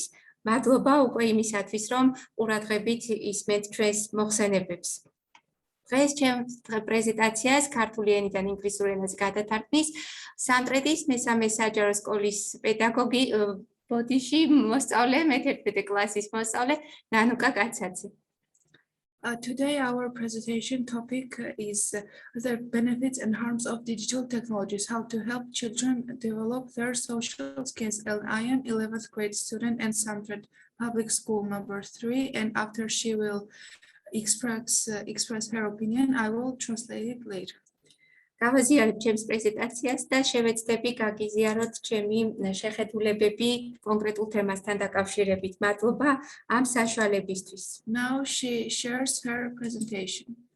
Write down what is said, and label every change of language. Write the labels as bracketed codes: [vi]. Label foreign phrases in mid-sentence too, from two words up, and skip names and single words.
[ka] მადლობა უკვე იმისათვის, რომ ყურადღებით ისმენთ ჩვენს მოხსენებებს. დღეს ჩემს პრეზენტაციას ქართული ენიდან ინგლისურ ენაზე გადათარგმნის სამტრედის მესამე საჯარო სკოლის პედაგოგი ბოდიში მოსწავლე, მე-11 კლასის მოსწავლე ნანუკა კაცაძე. [en] Today our presentation topic is the benefits and harms of digital technologies, how to help children develop their social skills. And I am 11th grade student and Samtred Public School number 3, and after she will express her opinion, I will translate it later. [ka] გავაზიარებ ჩემს პრეზენტაციას და შევეცდები გაგიზიაროთ ჩემი შეხედულებები კონკრეტულ თემასთან დაკავშირებით. მადლობა ამ საშუალებისთვის. [en] Now she shares her presentation.